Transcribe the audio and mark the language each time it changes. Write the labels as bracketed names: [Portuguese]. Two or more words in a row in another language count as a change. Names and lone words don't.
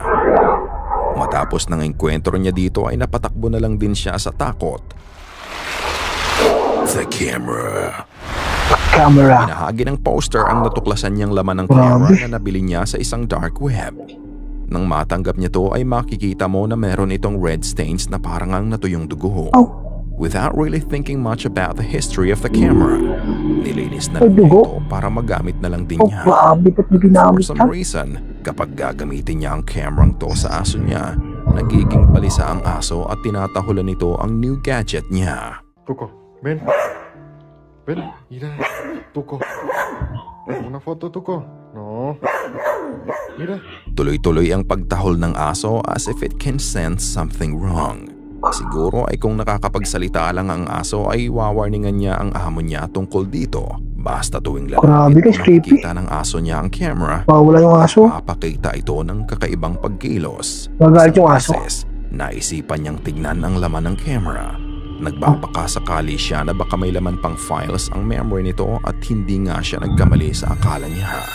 [Filipino] Matapos ng engkwentro niya dito ay napatakbo na lang din siya sa takot. [English] The camera. Camera. [Filipino] Pinahagi ng poster ang natuklasan niyang laman ng Grabe. camera na nabili niya sa isang [English] dark web. [Filipino] Nang matanggap niya to ay makikita mo na meron itong [English] red stains [Filipino] na parang ang natuyong dugo. Aw. [English] Without really thinking much about the history of the camera, [Filipino] nilinis na Ay, lang niya dugo. ito para magamit na lang din Oh, niya. grabe, ba't may [English] For [Filipino] ginamit [English] some [Filipino] yan? reason, kapag gagamitin niya ang camerang to sa aso niya, nagiging palisa ang aso at tinatahulan nito ang [English] new gadget [Filipino] niya. [Spanish] Tuco, ven. Ven, mira. Tuco. Una foto, Tuco. No. Mira. [Filipino] Tuloy-tuloy ang pagtahol ng aso [English] as if it can sense something wrong. [Filipino] Siguro ay kung nakakapagsalita lang ang aso ay wawarningan niya ang amo niya tungkol dito. Basta tuwing Grabe, lalapit guys, o creepy. nakikita ng aso niya ang camera, Mawala yung aso. papakita ito ng kakaibang pagkilos. Magalit Isang yung aso. beses, naisipan niyang tignan ang laman ng camera. Nagbabakasakali siya na baka may laman pang files ang memory nito at hindi nga siya nagkamali sa akala niya.